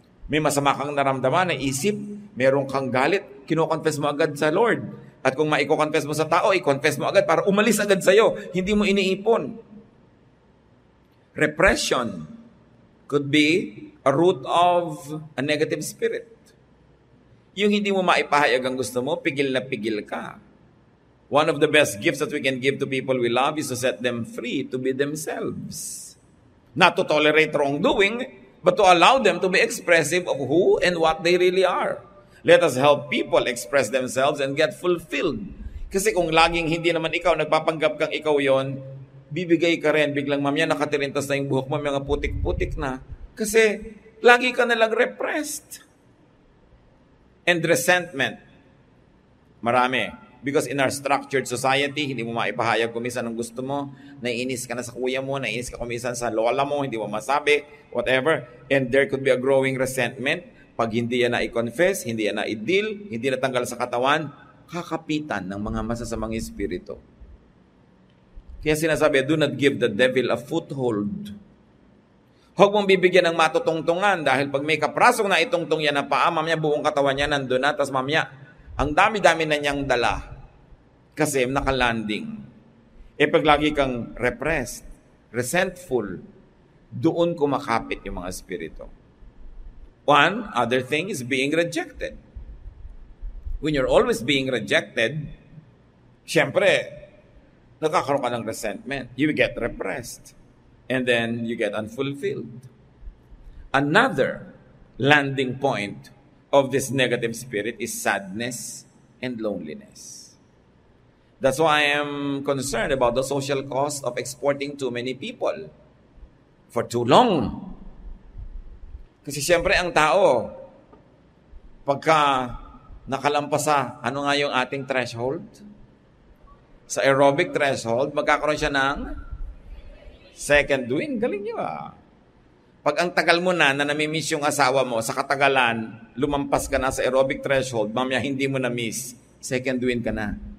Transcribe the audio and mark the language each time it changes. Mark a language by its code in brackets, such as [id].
[tl] May masama kang naramdaman, naisip, meron kang galit, kino-confess mo agad sa Lord. At kung maiko-confess mo sa tao, i-confess mo agad para umalis agad sa'yo. Hindi mo iniipon. [en] Repression could be a root of a negative spirit. [tl] Yung hindi mo maipahayag ang gusto mo, pigil na pigil ka. [en] One of the best gifts that we can give to people we love is to set them free to be themselves. Not to tolerate wrongdoing, but to allow them to be expressive of who and what they really are. Let us help people express themselves and get fulfilled. [tl] Kasi kung laging hindi naman ikaw, nagpapanggap kang ikaw yon, bibigay ka rin, biglang mamaya nakatirintas na yung buhok mo, mga putik-putik na. Kasi lagi ka nalang repressed. [en] And resentment. [tl] Marami. [en] Because in our structured society, [tl] hindi mo maipahayag kumisan ang gusto mo, naiinis ka na sa kuya mo, naiinis ka kumisan sa lola mo, hindi mo masabi, whatever. [en] And there could be a growing resentment. [tl] Pag hindi yan na i-confess, hindi yan na i-deal, hindi na tanggal sa katawan, kakapitan ng mga masasamang espiritu. Kaya sinasabi, [en] do not give the devil a foothold. [tl] Huwag mong bibigyan ng matutungtungan dahil pag may kaprasong na itungtong yan na paa, mamaya buong katawan niya nandun na, tapos mamaya, ang dami-dami na niyang dala kasi nakalanding. Pag lagi kang repressed, resentful, doon kumakapit yung mga espiritu. [en] One other thing is being rejected. When you're always being rejected, [tl] syempre, nakakaroon ka ng [en] resentment. You get repressed. And then you get unfulfilled. Another landing point of this negative spirit is sadness and loneliness. That's why I am concerned about the social cost of exporting too many people for too long. [tl] Kasi siyempre ang tao, pagka nakalampas sa, ano nga yung ating threshold? Sa aerobic threshold, magkakaroon siya ng second wind. Galing niyo ah. Pag ang tagal mo na namimiss yung asawa mo, sa katagalan, lumampas ka na sa aerobic threshold, mamaya hindi mo na-miss, second wind ka na.